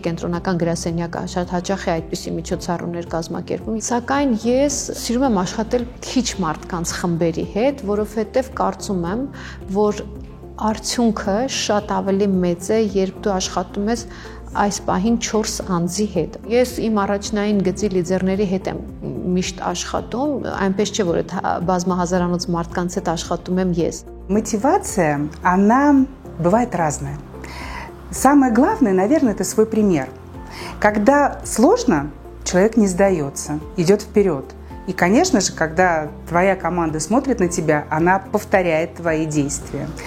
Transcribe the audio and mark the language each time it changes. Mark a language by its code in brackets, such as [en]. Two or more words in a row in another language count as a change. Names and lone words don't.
[hy] կենտրոնական գրասենյակը շատ հաճախ է այդպիսի միջոցառումներ կազմակերպում։ Սակայն ես սիրում եմ աշխատել քիչ մարդկանց խմբերի հետ, որովհետև կարծում եմ, որ արդյունքը շատ ավելի մեծ է, երբ դու աշխատում ես այս պահին 4 անձի հետ։ Ես իմ առաջնային գծի լիդերների հետ եմ միշտ աշխատում, այնպես չէ, որ այդ բազմահազարանոց մարդկանց հետ աշխատում եմ ես։ [ru] Мотивация, она бывает разная. Самое главное, наверное, это свой пример. Когда сложно, человек не сдается, идет вперед. И, конечно же, когда твоя команда смотрит на тебя, она повторяет твои действия.